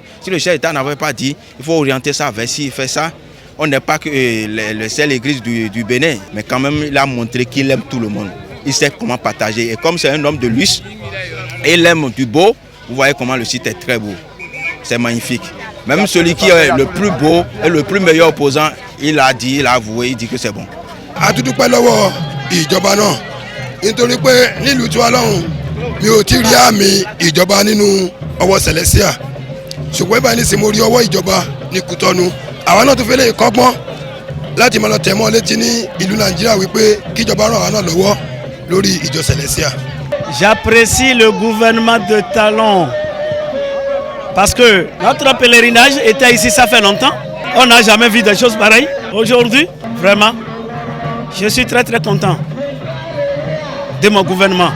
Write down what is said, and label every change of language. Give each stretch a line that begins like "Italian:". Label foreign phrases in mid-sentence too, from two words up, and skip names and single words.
French: Si le chef de l'État n'avait pas dit, il faut orienter ça vers ci, il fait ça, on n'est pas que le seul église du Bénin, mais quand même, il a montré qu'il aime tout le monde. Il sait comment partager. Et comme c'est un homme de luxe, et il aime du beau, vous voyez comment le site est très beau. C'est magnifique. Même celui qui est le plus beau et le plus meilleur opposant, il a dit, il a avoué, il dit que c'est bon.
Yoruba: mi ò tí rí àmì ìjọba nínú ọwọ́ Celestia ṣùgbọ́n ìbáyìí ní sinmi orí ọwọ́ ìjọba ní Kútọ́nù àwa náà tó fẹ́ lè kọ́gbọ́n láti máa lọ tẹ̀ mọ́ létí ní ìlú Nàìjíríà wípé kíjọba ràn wá náà lọ́wọ́ lórí ìjọ Celestia.
French: J'apprécie le gouvernement de Talon parce que notre pèlerinage était ici, ça fait longtemps. On n'a jamais vu des choses pareilles. Aujourd'hui, vraiment, je suis très très content de mon gouvernement.